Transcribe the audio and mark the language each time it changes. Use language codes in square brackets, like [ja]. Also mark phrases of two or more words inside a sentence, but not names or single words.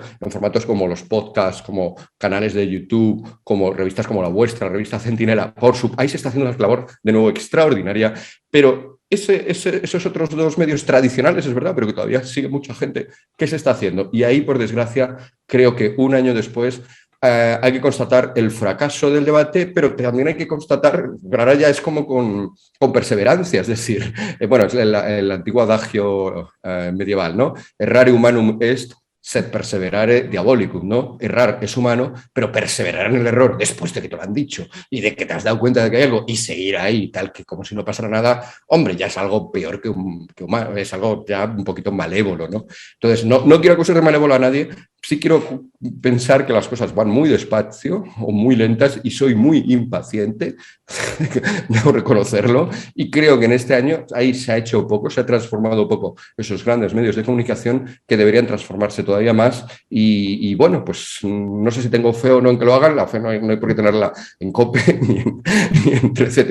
[es] En formatos como los podcasts, como canales de YouTube, como revistas como la vuestra, revista Centinela, ahí se está haciendo una labor de nuevo extraordinaria, pero esos otros dos medios tradicionales, es verdad, pero que todavía sigue mucha gente, ¿qué se está haciendo? Y ahí, por desgracia, creo que un año después hay que constatar el fracaso del debate, pero también hay que constatar, ahora ya es como con perseverancia, es decir, bueno, es el antiguo adagio medieval, ¿no? [la] Errare humanum est, sed perseverare diabolicum, [es] ¿no? Errar es humano, pero perseverar en el error después de que te lo han dicho y de que te has dado cuenta de que hay algo y seguir ahí, tal que como si no pasara nada, hombre, ya es algo peor que humano, es algo ya un poquito malévolo, ¿no? Entonces, no quiero acusar de malévolo a nadie, sí quiero pensar que las cosas van muy despacio o muy lentas y soy muy impaciente, debo reconocerlo, y creo que en este año ahí se ha hecho poco, se ha transformado poco esos grandes medios de comunicación que deberían transformarse todavía más y bueno, pues no sé si tengo fe o no en que lo hagan, la fe no hay por qué tenerla en COPE ni en 13TV.